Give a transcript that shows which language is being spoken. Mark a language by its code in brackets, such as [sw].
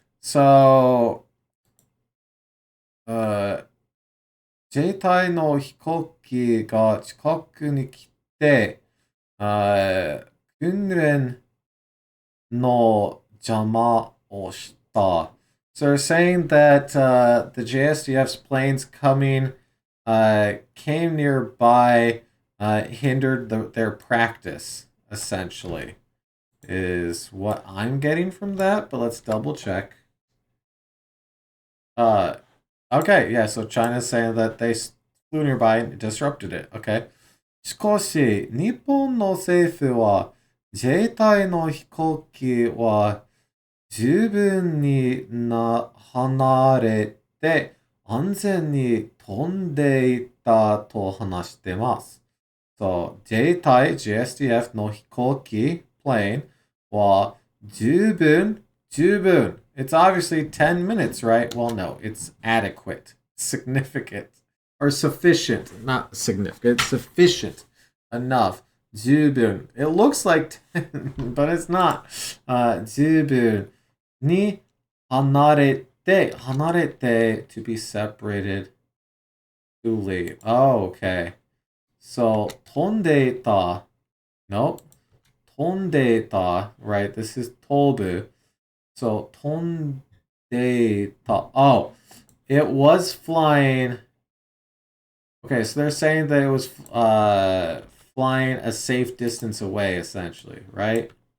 [ja] So, 自衛隊の飛行機が近くに来て、訓練の邪魔をした。 [en] So they're saying that the JSDF's planes coming came nearby, hindered their practice, essentially, is what I'm getting from that, but let's double check. Okay, yeah, so China's saying that they flew nearby and disrupted it. Okay. [ja] しかし、日本の政府は自衛隊の飛行機は十分に離れて安全に飛んでいたと話してます。 [en] So, 自衛隊 GSDF [ja] の飛行機 [en] plane [ja] は十分 [en] It's obviously 10 minutes, right? Well, no, it's adequate, significant, or sufficient. Not significant, sufficient enough. [ja] 十分 [en] It looks like 10, but it's not. [ja] 十分に離れて [en] to be separated to leave. Oh, okay. So [ja] 飛んでいた [en] Nope. [ja] 飛んでいた [en] Right, this is [ja] 飛ぶ [en] So 飛んでいた Oh, it was flying. Okay, so they're saying that it was flying a safe distance away, essentially, right?